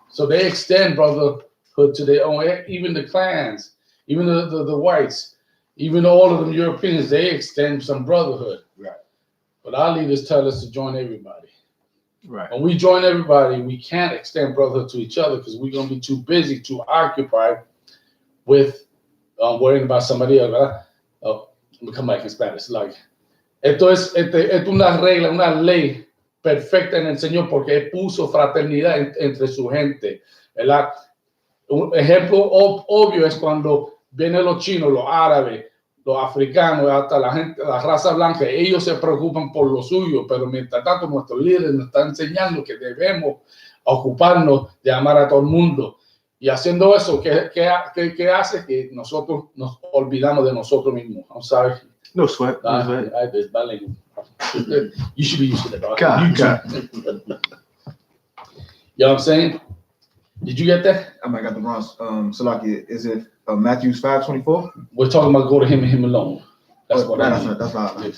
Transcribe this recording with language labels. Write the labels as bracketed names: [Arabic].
[English] So they extend brotherhood to their own, even the clans, even the whites, even all of them Europeans, they extend some brotherhood. Right. But our leaders tell us to join everybody. Right. When we join everybody, we can't extend brotherhood to each other because we're going to be too busy, too occupied with worrying about somebody else. [Spanish] ¿Verdad? [English] Let me come back in Spanish. [Spanish] Like, esto es una regla, una ley perfecta en el Señor porque puso fraternidad entre su gente, ¿verdad? Un ejemplo obvio es cuando vienen los chinos, los árabes, los africanos, hasta la gente, la raza blanca, ellos se preocupan por lo suyo, pero mientras tanto nuestros líderes nos están enseñando que debemos ocuparnos de amar a todo el mundo. Y haciendo eso, ¿qué hace? Que nosotros nos olvidamos de nosotros mismos. [English] I'm sorry. No sweat. No sweat. You should be used to that. Dog. God. You know what I'm saying? Did you get that? I might got the wrong. Salaki, is it Matthew 5:24? We're talking about go to him and him alone. That's what I mean. That's not.